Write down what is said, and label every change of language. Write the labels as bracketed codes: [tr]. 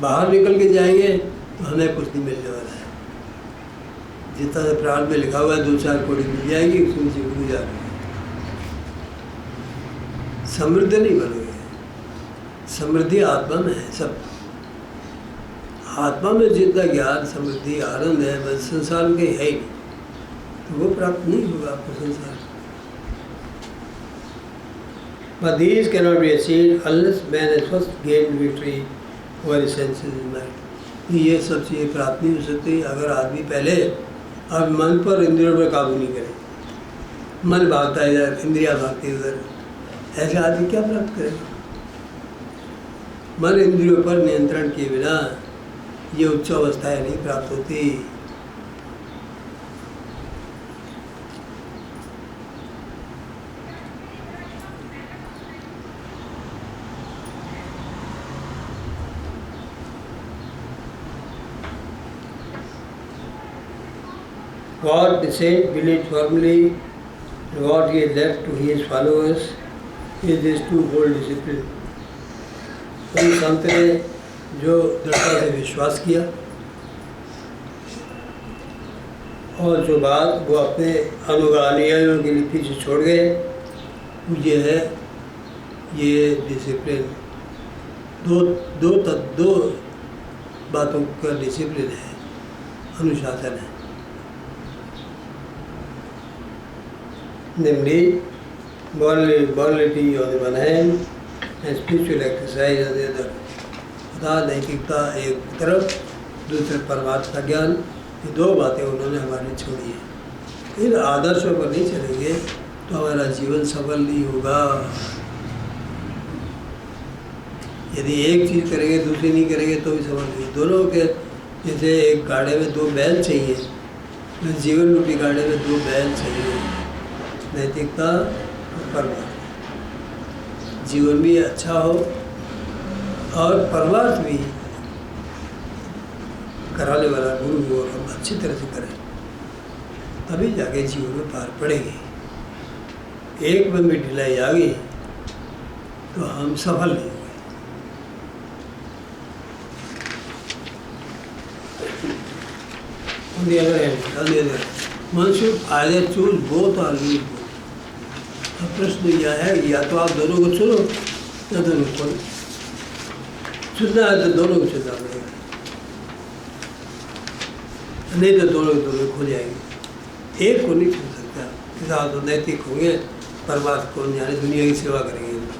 [hi] बाहर निकल के जाएंगे तो हमें कुछ नहीं मिलने वाला है। जितना प्राण में लिखा हुआ है 2-4 कौड़ी मिल जाएगी, उसमें से गुजार समृद्ध नहीं बनोगे। समृद्धि आत्मा में है सब। आत्मा में जितना ज्ञान, समृद्धि, आनंद है, बस संसार में कहीं है ही नहीं, तो वो प्राप्त नहीं होगा आपको संसार। [en] But these cannot be achieved unless man has first gained victory over his senses and mind। [hi] ये सब चीज़ें प्राप्त नहीं हो सकती अगर आदमी पहले अब मन पर, इंद्रियों पर काबू नहीं करे। मन भागता है इधर, इंद्रियाँ भागती है उधर, ऐसे आदमी क्या प्राप्त करेगा? मन इंद्रियों पर नियंत्रण किए बिना ये उच्च अवस्थाएं नहीं प्राप्त होती। [en] What the saint believed firmly and what he had left to his followers is this twofold discipline। [hi] उन संत ने जो दृढ़ता से विश्वास किया और जो बात वो अपने अनुगामियों के लिए पीछे छोड़ गए, ये है ये डिसिप्लिन। दो बातों का डिसिप्लिन है। अनुशासन है। [en] Namely, morality on the one hand and spiritual exercise on the other. [hi] अर्थात नैतिकता एक तरफ, दूसरे परमार्थ का ज्ञान, ये दो बातें उन्होंने हमारे छोड़ी है। इन आदर्शों पर नहीं चलेंगे तो हमारा जीवन सफल नहीं होगा। यदि एक चीज़ करेंगे दूसरी नहीं करेंगे तो भी सफल नहीं। दोनों के जैसे एक गाड़े में दो बैल चाहिए, तो जीवन रूपी गाड़े में दो बैल चाहिए, नैतिकता और परमार्थ। जीवन भी अच्छा हो और परमार्थ भी कराने वाला गुरु हो और हम अच्छी तरह से करें, तभी जाके जीवन में पार पड़ेगी। एक में भी ढिलाई आ गई तो हम सफल नहीं होंगे। [en] On the other hand, one should either choose both or leave both. [hi] अब प्रश्न यह है या तो आप दोनों को चुनो या दोनों को चुनना है तो दोनों को चुनना पड़ेगा, नहीं तो दोनों खो जाएंगे। एक को नहीं चुन सकता। किसान तो नैतिक होंगे, परमार्थ को जाने दुनिया की सेवा करेंगे।